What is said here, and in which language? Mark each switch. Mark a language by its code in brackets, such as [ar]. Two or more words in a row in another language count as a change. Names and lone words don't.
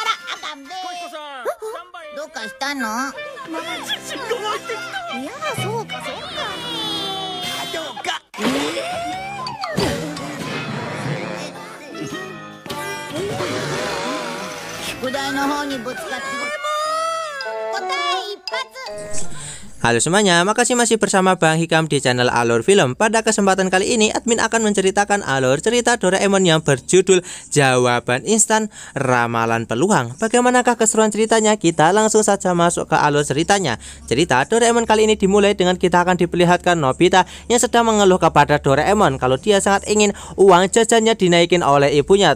[ja] どうかしたの？いや、そうかそうか。どうか。宿題の方にぶつかって答え一発。 [id] Halo semuanya, makasih masih bersama Bang Hikam di channel Alur Film. Pada kesempatan kali ini, admin akan menceritakan alur cerita Doraemon yang berjudul Jawaban Instan Ramalan Peluang. Bagaimanakah keseruan ceritanya? Kita langsung saja masuk ke alur ceritanya. Cerita Doraemon kali ini dimulai dengan kita akan diperlihatkan Nobita yang sedang mengeluh kepada Doraemon kalau dia sangat ingin uang jajannya dinaikin oleh ibunya.